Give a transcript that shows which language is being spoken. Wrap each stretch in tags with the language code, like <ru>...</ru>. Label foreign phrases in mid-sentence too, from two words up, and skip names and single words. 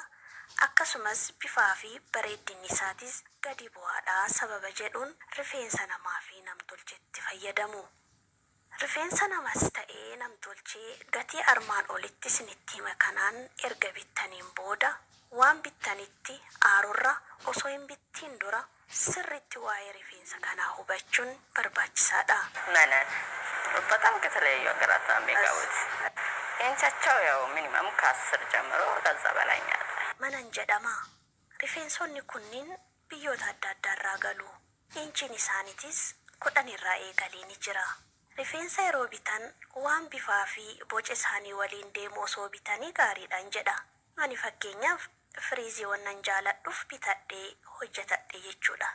<om>Akkasumas bifaa fi bareedinni isaatis gadi bu'aadhaa sababa jedhuun rifeensa namaa fi namtolcheetti fayyadamu. Rifeensa namaas ta'ee namtolchee gatii armaan olitti isinitti hime kanaan erga bittaniin booda waan bittanitti aarurra osoo hin bittiin dura sirriitti waa'ee rifeensa kanaa hubachuun barbaachisaadha.</om> <am>በጣም ከተለያዩ ሀገራት የሚገቡት ኢንቻቸው ያው ሚኒመም ከ10 ጀምሮ ከዛ በላይ ነው።</am> <om>Manan jedhama rifeensonni kunniin biyyoota adda addaarraa galu. Inchiin isaaniitis 10 irraa eegalee ni jira. Rifeensa yeroo bitan waan bifaa fi boca isaanii waliin deemu osoo bitanii gaariidhaan jedha. Ani fakkeenyaaf firiizii wannan jaaladhuuf bitadhee hojjetadhe jechuudha.</om>